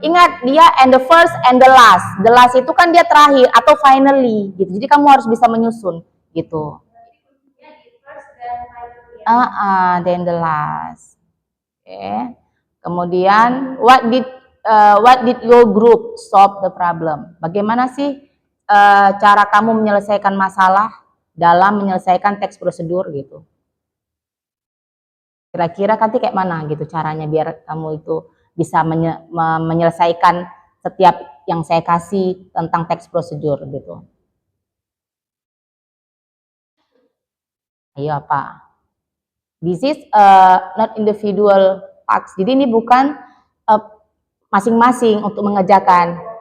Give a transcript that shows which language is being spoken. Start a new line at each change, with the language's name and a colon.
Indonesian: Ingat dia
English: and the first and the last. The last
Indonesian: itu kan dia terakhir atau finally gitu. Jadi kamu harus bisa menyusun gitu. Ya, di first dan finally ya.
English: Then the last. Oke. Kemudian what did your group solve the problem?
Indonesian: Bagaimana sih cara kamu menyelesaikan masalah dalam menyelesaikan teks prosedur gitu? Kira-kira nanti kayak mana gitu caranya biar kamu itu bisa menyelesaikan setiap yang saya kasih tentang teks prosedur gitu. Ayo apa?
English: This is not individual tasks.
Indonesian: Jadi ini bukan masing-masing untuk mengerjakan.